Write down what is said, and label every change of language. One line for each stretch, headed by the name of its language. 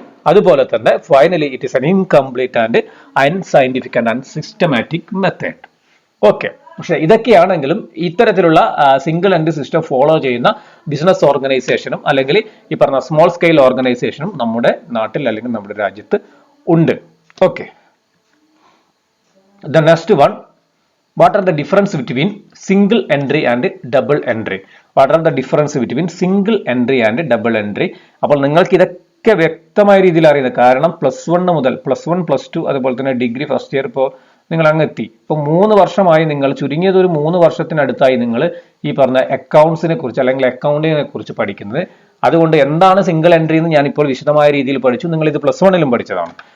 Malayalam: അതുപോലെ തന്നെ
English: Finally it is an incomplete and unscientific and unsystematic method.
Malayalam: Okay, പക്ഷെ ഇതൊക്കെയാണെങ്കിലും ഇത്തരത്തിലുള്ള സിംഗിൾ എൻട്രി സിസ്റ്റം ഫോളോ ചെയ്യുന്ന ബിസിനസ് ഓർഗനൈസേഷനും അല്ലെങ്കിൽ ഈ പറഞ്ഞ സ്മോൾ സ്കെയിൽ ഓർഗനൈസേഷനും നമ്മുടെ നാട്ടിൽ അല്ലെങ്കിൽ നമ്മുടെ രാജ്യത്ത് ഉണ്ട്.
English: Okay, the next one, what are the difference between single entry and double entry? What are the difference between single entry and double entry?
Malayalam: അപ്പോൾ നിങ്ങൾക്ക് ഇതൊക്കെ വ്യക്തമായ രീതിയിൽ അറിയുന്നത്, കാരണം +1 മുതൽ +1 +2 അതുപോലെ തന്നെ ഡിഗ്രി ഫസ്റ്റ് ഇയർ ഇപ്പോൾ നിങ്ങൾ അങ്ങ് എത്തി. ഇപ്പോൾ 3 വർഷമായി നിങ്ങൾ ചുരുങ്ങിയത് ഒരു 3 വർഷത്തിനടുത്തായി നിങ്ങൾ ഈ പറഞ്ഞ അക്കൗണ്ട്സിനെ കുറിച്ച് അല്ലെങ്കിൽ അക്കൗണ്ടിങ്ങിനെ കുറിച്ച് പഠിക്കുന്നത്. അതുകൊണ്ട് എന്താണ് സിംഗിൾ എൻട്രി എന്ന് ഞാൻ ഇപ്പോൾ വിശദമായ രീതിയിൽ പഠിച്ചു. നിങ്ങൾ ഇത് +1ലും പഠിച്ചതാണ്.